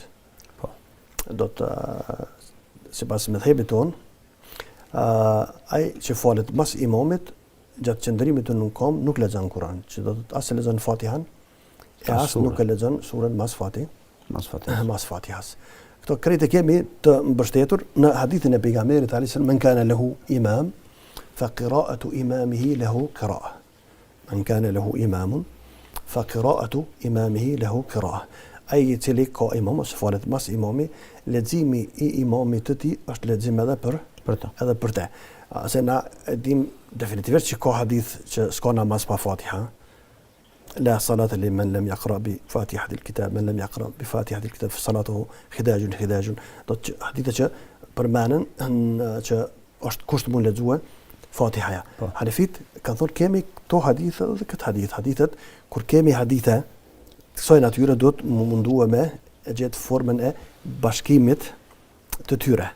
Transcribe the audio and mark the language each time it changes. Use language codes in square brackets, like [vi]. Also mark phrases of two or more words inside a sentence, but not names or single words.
[sq] Do të sipas mëdhëbit ton, ai që falet mas imamit gjatë qëndrimit në kom nuk lexon Kur'an, që do të as e lexon Fatihan, e as nuk e lexon surën mas Fatihas. Këto krejtë kemi të mbështetur në hadithin e pejgamberit [ar] عليه السلام, من كان له إمام فقراءة إمامه له قراءة. من كان له إمام فقراءة إمامه له قراءة. [sq] Ai i cili ka imam ose falet mas imami, leximi i imamit të tij është lexim edhe për të. Se na dim definitivisht që ka hadith që s'ka namaz pa Fatiha. [ar] لا صلاة لمن لم يقرأ بفاتحة الكتاب من لم يقرأ بفاتحة الكتاب فصلاته خداج. [sq] Do të hadithe që përmenden që është kusht mund lexue Fatihaja. Hanefit kanë thonë kemi këto hadithe dhe këtë hadithet kur kemi hadithe të kësaj natyre do të munduam me gjetë formën e bashkimit të tyre.